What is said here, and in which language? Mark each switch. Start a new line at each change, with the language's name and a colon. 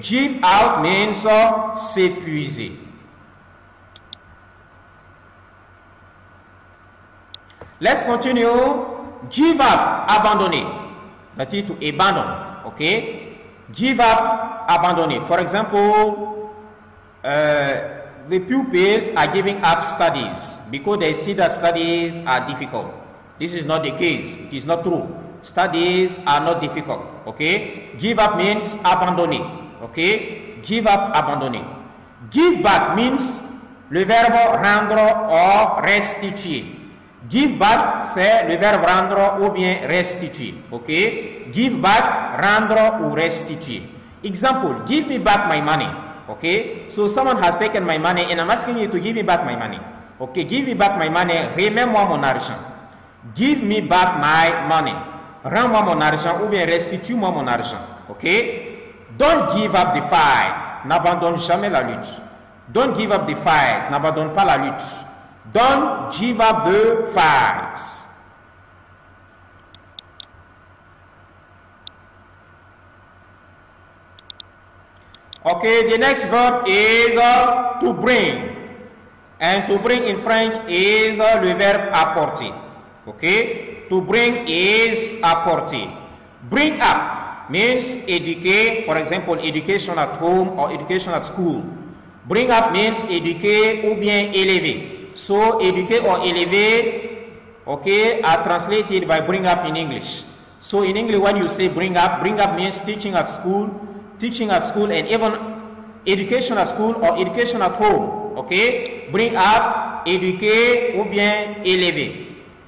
English: Give out means
French: s'épuiser.
English: Let's continue. Give up,
French: abandonner.
English: That is to abandon. Okay? Give up,
French: abandonner.
English: For example, the pupils are giving up studies because they see that studies are difficult. This is not the case. It is not true. Studies are not difficult. Okay? Give up means
French: abandonner.
English: Okay? Give up, abandonner. Give back means
French: le verbe rendre ou restituer.
English: Give back,
French: c'est le verbe rendre ou bien restituer.
English: Okay? Give back,
French: rendre ou restituer.
English: Example, give me back my money. Okay? So someone has taken my money and I'm asking you to give me back my money. Okay? Give me back my money.
French: Remets-moi mon argent.
English: Give me back my money.
French: Rends-moi mon argent ou bien restitue-moi mon argent.
English: Okay? Don't give up the fight.
French: N'abandonne jamais la lutte.
English: Don't give up the fight.
French: N'abandonne pas la lutte.
English: Don't give up the fight. Okay, the next verb is to bring. And to bring in French is
French: le verbe apporter.
English: Okay? To bring is
French: apporter.
English: Bring up means educate, for example, education at home or education at school. Bring up means
French: éduquer ou bien élever.
English: So,
French: éduquer
English: or
French: élever,
English: okay, are translated by bring up in English. So, in English, when you say bring up means teaching at school, and even education at school or education at home. Okay? Bring up,
French: éduquer ou bien élever.